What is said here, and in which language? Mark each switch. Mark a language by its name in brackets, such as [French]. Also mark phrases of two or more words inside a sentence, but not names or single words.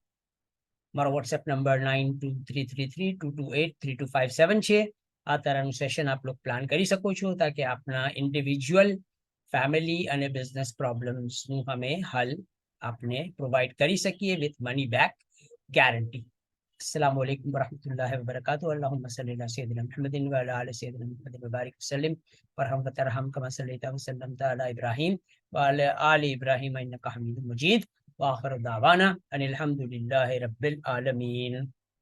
[Gujarati] મારો વોટ્સએપ નંબર 923332283257 છે. આ તરહનું સેશન [Urdu] آپ لوگ [Gujarati] પ્લાન કરી શકો છો તાકે આપના [English] individual family [Gujarati] અને [English] business problems [Gujarati] અમે હલ આપને પ્રોવાઈડ કરી શકીએ [English] with money back guarantee. [Arabic] السلام عليكم ورحمة الله وبركاته. اللهم صل على سيدنا محمد وعلى آل سيدنا محمد وبارك وسلم وارحم وترحم كما صليت وسلمت على إبراهيم وعلى آل إبراهيم إنك حميد مجيد. وآخر دعوانا أن الحمد لله رب العالمين.